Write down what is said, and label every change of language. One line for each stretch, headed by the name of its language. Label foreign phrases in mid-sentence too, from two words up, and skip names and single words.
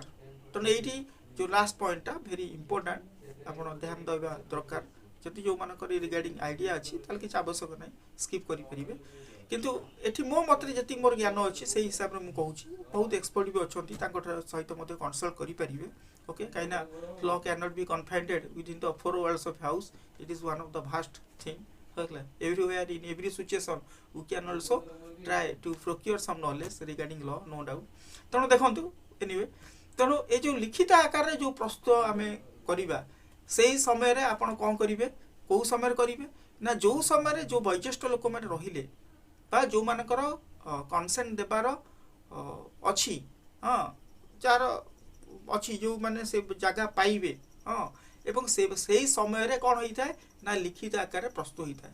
Odia: ତେଣୁ ଏଇଠି ଯେଉଁ
English: last pointଟା very important,
Odia: ଆପଣ ଧ୍ୟାନ ଦେବା ଦରକାର। ଯଦି ଯେଉଁମାନଙ୍କର
English: regarding idea
Odia: ଅଛି ତାହେଲେ କିଛି ଆବଶ୍ୟକ ନାହିଁ, ସ୍କିପ୍ କରିପାରିବେ। କିନ୍ତୁ ଏଠି ମୋ ମତରେ ଯେତିକି ମୋର ଜ୍ଞାନ ଅଛି ସେଇ ହିସାବରେ ମୁଁ କହୁଛି। ବହୁତ ଏକ୍ସପର୍ଟ ବି ଅଛନ୍ତି, ତାଙ୍କ ସହିତ ମଧ୍ୟ କନସଲ୍ଟ କରିପାରିବେ।
English: ଓକେ, କାହିଁକିନା law cannot be confined within the four walls of house. It is one of the vast thing. Everywhere in every situation we can also try to procure some knowledge regarding law, no doubt.
Odia: ତେଣୁ ଦେଖନ୍ତୁ ଏନିୱେ, ତେଣୁ ଏ ଯେଉଁ ଲିଖିତ ଆକାରରେ ଯେଉଁ ପ୍ରସ୍ତୁତ ଆମେ କରିବା ସେଇ ସମୟରେ ଆପଣ କ'ଣ କରିବେ, କେଉଁ ସମୟରେ କରିବେ ନା ଯେଉଁ ସମୟରେ ଯେଉଁ ବয়োଜ୍ୟେଷ୍ଠ ଲୋକମାନେ ରହିଲେ ବା ଯେଉଁମାନଙ୍କର କନସେଣ୍ଟ ଦେବାର ଅଛି, ହଁ, ଯାହାର ଅଛି ଯେଉଁମାନେ ସେ ଜାଗା ପାଇବେ, ହଁ, ଏବଂ ସେଇ ସମୟରେ କ'ଣ ହେଇଥାଏ ନା ଲିଖିତ ଆକାରରେ ପ୍ରସ୍ତୁତ ହେଇଥାଏ।